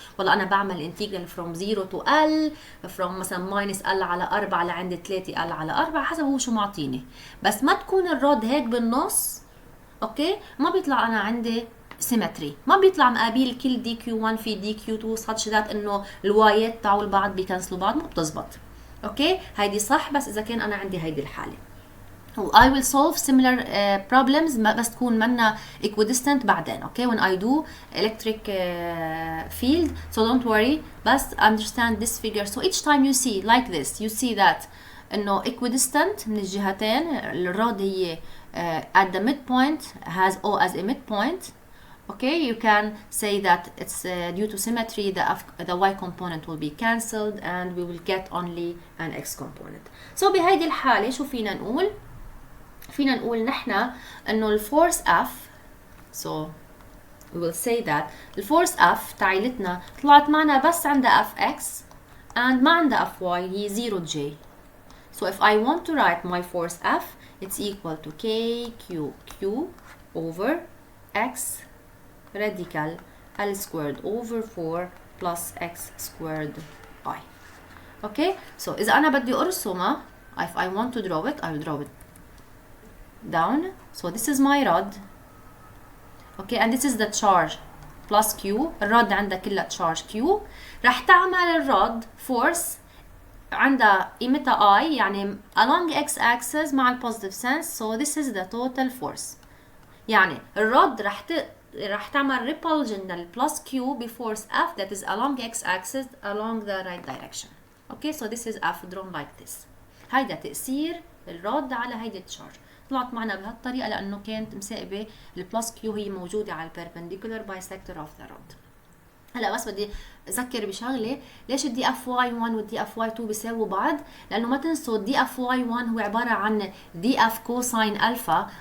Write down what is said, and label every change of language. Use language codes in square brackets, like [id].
[ar] والله أنا بعمل انتجرال from 0 to L from مثلا minus L على 4 لعند 3 L على 4 حسب هو شو معطيني. بس ما تكون الرود هيك بالنص اوكي، ما بيطلع أنا عندي سيمتري، ما بيطلع مقابل كل دي كيو 1 في دي كيو 2 such that انه الوايات تاعوا البعض بيكنسلوا بعض، ما بتزبط. اوكي هيدي صح بس اذا كان انا عندي هيدي الحاله. [en] و I will solve similar problems [ar] بس تكون منا [en] equidistant [ar] بعدين. [en] Okay when I do electric field, so don't worry بس understand this figure. So each time you see like this you see that انه equidistant [ar] من الجهتين، الرod هي [en] at the midpoint has O as a midpoint. Okay, you can say that it's due to symmetry the y component will be cancelled and we will get only an x component. [ar] So بهيدي الحالة شو فينا نقول؟ فينا نقول نحنا انه الفورس F، [en] so we will say that [ar] الفورس F تعيلتنا طلعت معنا بس عندها Fx and ما عندها Fy، هي 0J. [en] So if I want to write my force F, it's equal to KQ over x radical L squared over 4 plus x squared I. Okay, so [ar] إذا أنا بدي أرسمها [en] if I want to draw it I will draw it down. So this is my rod. Okay, and this is the charge plus Q. [ar] الرod عندها كلها charge Q. رح تعمل الرod force عندها قيمتها I يعني along x axis مع positive sense. [en] So this is the total force. [ar] يعني الرod رح تعمل [en] repulsion للplus Q بforce F that is along x axis along the right direction. Okay, so this is F drawn like this. [ar] هيدا تأثير الرod على هيدي التشارج. طلعت معنا بهالطريقة لأنه كانت مساقبة البلس Q هي موجودة على perpendicular bisector of the rod. هلا بس بدي اذكر بشغله، ليش الدي اف واي 1 والدي اف واي 2 بيساووا بعض؟ لانه ما تنسوا الدي اف واي 1 هو عباره عن دي اف كوساين الفا.